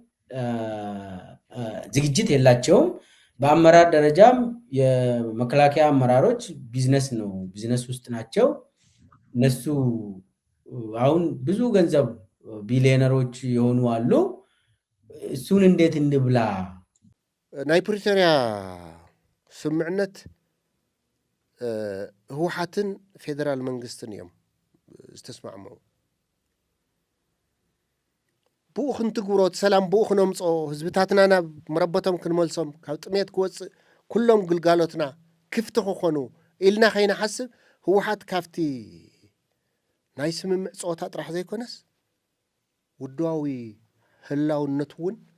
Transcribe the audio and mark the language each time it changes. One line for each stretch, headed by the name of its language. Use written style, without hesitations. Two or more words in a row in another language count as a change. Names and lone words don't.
Amharic: ዝግጅት የላቸውም። በአመራር ደረጃም የመከላከያ አመራሮች ቢዝነስ ውስጥ ናቸው። እነሱ አሁን ብዙ ገንዘብ ቢሊዮነሮች የሆኑ አሉ። እሱን እንዴት እንብላ?
Tigrinya: ናይ ፕሪቶሪያ ስምዕነት ህወሓትን ፌደራል መንግስትን እዮም ዝተስማዕምዑ። ብኡ ክንትግብሮ ሰላም ብኡ ክነምፆ ህዝብታትና ናብ መረበቶም ክንመልሶም ካብ ጥሜት ክወፅእ ኩሎም ግልጋሎትና ክፍቲ ክኾኑ ኢልና ከይንሓስብ ህወሓት ካብቲ ናይ ስምምዕ ፀወታ ጥራሕ ዘይኮነስ ውድዋዊ ህላውነት እውን